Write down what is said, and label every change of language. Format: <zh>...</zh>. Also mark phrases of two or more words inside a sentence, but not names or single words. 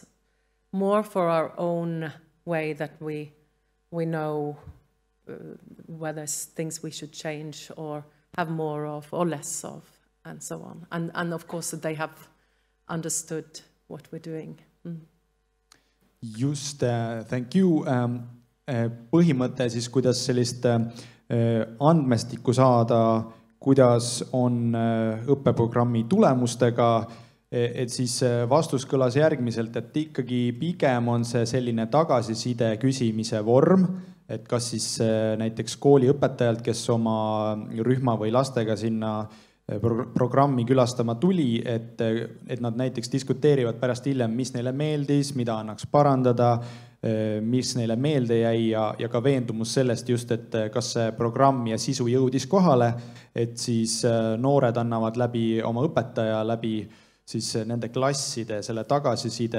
<en>More for our own way, that we know whether there's things we should change or have more of or less of, and so on. And of course that they have understood what we're doing. Just, thank you.</en> <et>Põhimõte siis, kuidas sellist andmestikku saada, kuidas on õppeprogrammi tulemustega, et siis vastus kõlas järgmiselt, et ikkagi pigem on see selline tagasiside küsimise vorm, et kas siis näiteks kooliõpetajalt, kes oma rühma või lastega sinna programmi külastama tuli, et nad näiteks diskuteerivad pärast hiljem, mis neile meeldis, mida annaks parandada, mis neile meelde jäi, ja ka veendumus sellest just, et kas see programm ja sisu jõudis kohale, et siis noored annavad läbi oma õpetaja, läbi siis nende klasside selle tagasiside.</et>